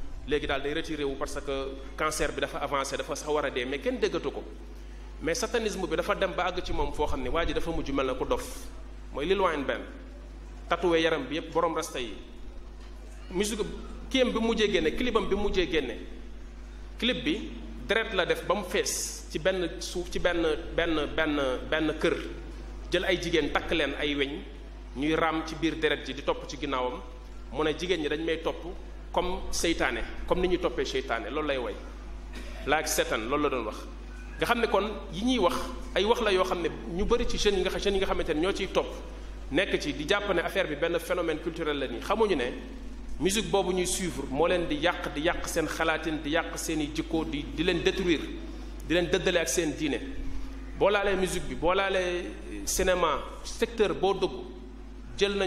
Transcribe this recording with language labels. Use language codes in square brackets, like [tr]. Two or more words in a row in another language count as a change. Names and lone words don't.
[wo] léegi daal day retiré wu [fr] parce que cancer [wo] bi dafa avancé dafa sax war a dee mais kenn déggatu ko mais satanisme bi dafa dem ba àgg ci moom foo xam ne waa ji dafa mujj mel na ku dof mooy Lil Wayne benn tatoué yaram bi yépp borom rasta yi musique kiyam bi mujjee génne clipam bi mujjee génne clip bi deret la def ba mu fees ci benn suuf ci benn kër jël ay jigéen takk leen ay weñ ñuy raam ci biir deret ji di topp ci ginnaawam mu ne jigéen ñi dañ may topp comme seytaane comme ni ñuy toppee seytaane loolu lay way like Satan loolu la doon wax nga xam ne kon yi ñuy wax ay wax la yoo xam ne ñu bëri ci jeunes yi nga xamante ne ñoo ciy topp nekk ci di jàpp ne affaire bi benn [fr] phénomène culturel [wo] la nii xamuñu ne musique boobu ñuy suivre moo leen di yàq seen xalaatin di yàq seen i jikko di leen détruire di leen dëddale ak seen diine boo laalee musique bi boo laalee cinéma secteur boo dugg jël nañ